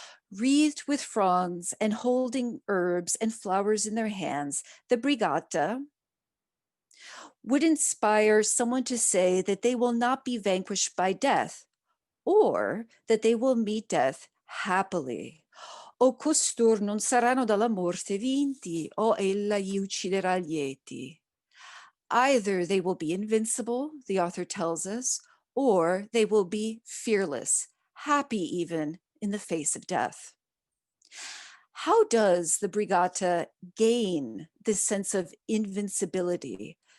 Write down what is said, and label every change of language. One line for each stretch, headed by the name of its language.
English: Wreathed with fronds and holding herbs and flowers in their hands, the brigata would inspire someone to say that they will not be vanquished by death, or that they will meet death happily.
Italian: O Costor non saranno dalla morte vinti, o ella gli ucciderà lieti.
English: Either they will be invincible, the author tells us, or they will be fearless, happy even in the face of death. How does the brigata gain this sense of invincibility?